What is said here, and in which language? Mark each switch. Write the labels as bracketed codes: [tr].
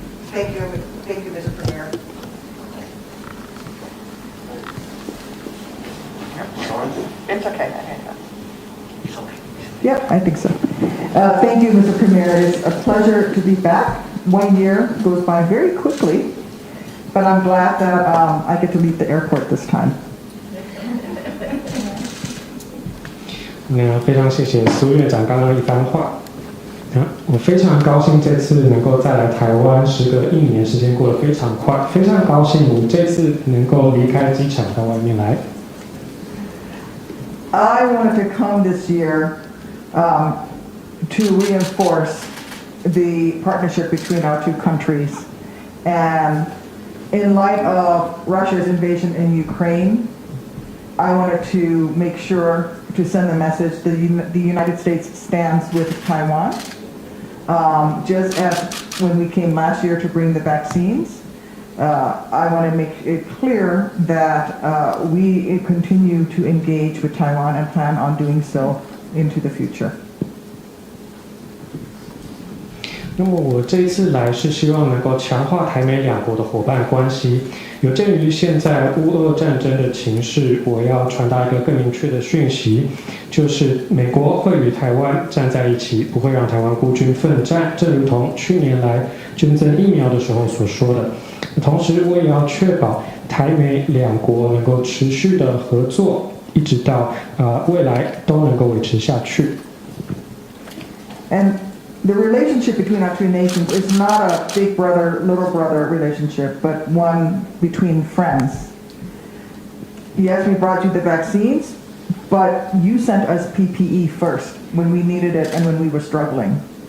[en] Thank you, Mr. Premier. It's okay. Yep, I think so. Thank you, Mr. Premier. It's a pleasure to be back. 1 year goes by very quickly, but I'm glad that I get to leave the airport this time. [zh] 那非常谢谢苏院长刚刚一番话。我非常高兴这次能够再来台湾，时隔1年，时间过得非常快，非常高兴我这次能够离开机场到外面来。 [en] I wanted to come this year to reinforce the partnership between our two countries. And in light of Russia's invasion in Ukraine, I wanted to make sure to send the message that the United States stands with Taiwan. Just as when we came last year to bring the vaccines, I want to make it clear that we continue to engage with Taiwan and plan on doing so into the future. [zh] 那么我这一次来是希望能够强化台美两国的伙伴关系。有鉴于现在乌俄战争的情势，我要传达一个更明确的讯息，就是美国会与台湾站在一起，不会让台湾孤军奋战，正如同去年来捐赠疫苗的时候所说的。同时，我也要确保台美两国能够持续的合作，一直到未来都能够维持下去。 [en] And the relationship between our two nations is not a big brother, little brother relationship, but one between friends. Yes, we brought you the vaccines, but you sent us PPE first when we needed it and when we were struggling.